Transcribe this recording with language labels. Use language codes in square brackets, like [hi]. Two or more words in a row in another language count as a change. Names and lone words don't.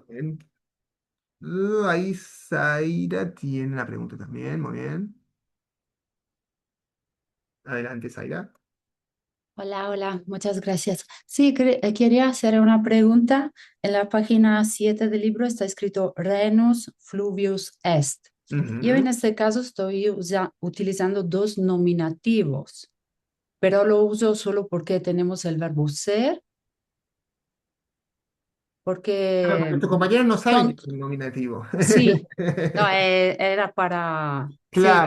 [es] Bueno, Ahí Zaira tiene la pregunta también, muy bien. Adelante, Zaira. Hola, hola, muchas gracias. Sí, quería hacer una pregunta. En la página 7 del libro está escrito [la] Renus fluvius est. [es] Yo en Ujú. este caso estoy utilizando dos nominativos, pero lo uso solo porque tenemos el verbo ser, Claro, porque porque tus compañeros no saben que son, es un nominativo. sí, no, era para, sí,